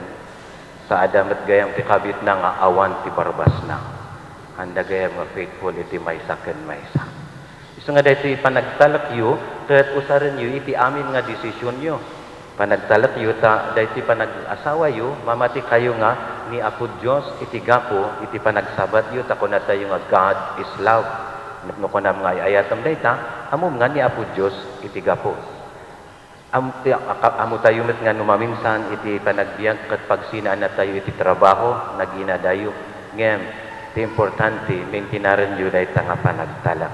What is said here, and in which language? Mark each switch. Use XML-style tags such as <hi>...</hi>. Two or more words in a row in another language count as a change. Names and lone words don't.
<ilo>sa adamat gayam ti kabit na nga awan ti barbas na handa gayam nga faithful iti maysa ken maysa isu nga daytoy panagtalak yu ket usaren yu iti amin nga desisyon yu panagtalak yu ta daytoy panag-asawa yu mamati kayo nga ni Apo Dios iti gapo iti panagsabat yu ta kunata yu nga</ilo> <en>God is love</en> <ilo>no kunam nga ayatom dayta amom nga ni Apo Dios iti gapo. Amo tayo met nga numaminsan iti panagbiag kat pagsinaan na tayo iti trabaho nagina dayo ngem ti importante maintinaren yu dayta nga panagtalak.</ilo>